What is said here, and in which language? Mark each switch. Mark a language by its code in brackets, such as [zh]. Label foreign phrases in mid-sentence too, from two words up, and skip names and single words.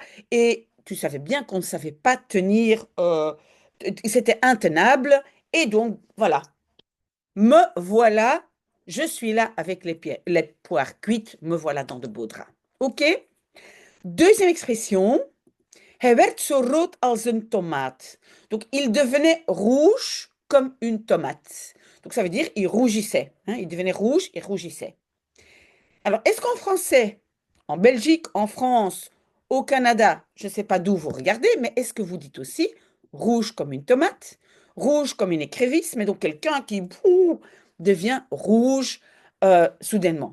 [fr] Et tu savais bien qu'on ne savait pas tenir, c'était intenable. Et donc, voilà, me voilà, je suis là avec les poires cuites, me voilà dans de beaux draps. OK? Deuxième expression, [nl] hij werd zo rood als een tomaat. [fr] Donc, il devenait rouge comme une tomate. Donc, ça veut dire il rougissait, hein, il devenait rouge et rougissait. Alors, est-ce qu'en français, en Belgique, en France, au Canada, je ne sais pas d'où vous regardez, mais est-ce que vous dites aussi rouge comme une tomate, rouge comme une écrevisse, mais donc quelqu'un qui devient rouge soudainement.